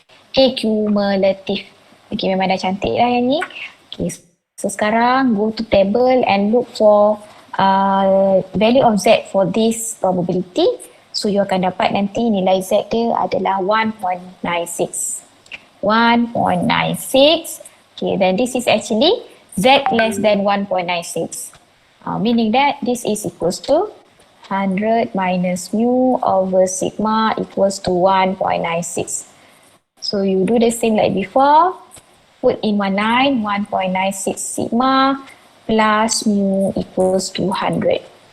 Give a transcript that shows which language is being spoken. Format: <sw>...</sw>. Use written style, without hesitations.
<ms>Okay, cumulative. Okay, memang dah cantik lah yang ni.</ms> <en>Okay, so</en> <ms>sekarang</ms> <en>go to table and look for value of Z for this probability.</en> <ms>So you akan dapat nanti nilai Z dia adalah 1.96. 1.96.</ms> <en>Okay, then this is actually Z less than 1.96. Meaning that this is equals to 100 minus mu over sigma equals to 1.96. So you do the same like before. Put in one line 1.96 sigma plus mu equals to 100.</en>